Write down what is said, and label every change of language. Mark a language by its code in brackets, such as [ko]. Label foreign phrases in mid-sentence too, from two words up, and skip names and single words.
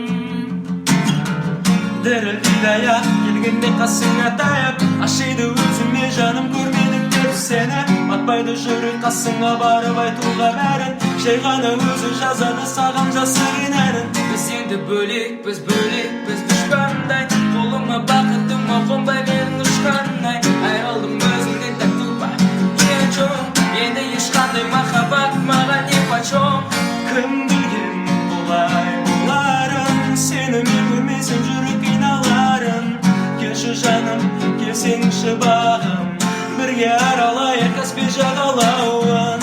[kk] Дірілдейді аяқ келгенде қасыңа таяп, ашиды өзіме жаным көрмедік деп сені. Батпайды жүрек қасыңа барып айтуға бәрін, жай ғана өзі жазады саған жасырын әнін. Біз енді бөлек, біз дұшпандай, қолыма бақытыма қонбай менің ұшқандай. Айрылдым өзіңнен [ru] так тупо, не о чем, [kk] енді ешқандай махаббат маған [ru] не почем. [kk] Кім білген бұлай боларын, сені мен көрмесем жүрек қиналарын. Келші жаным, келсеңші бағым, бірге аралайық Каспий жағалауын.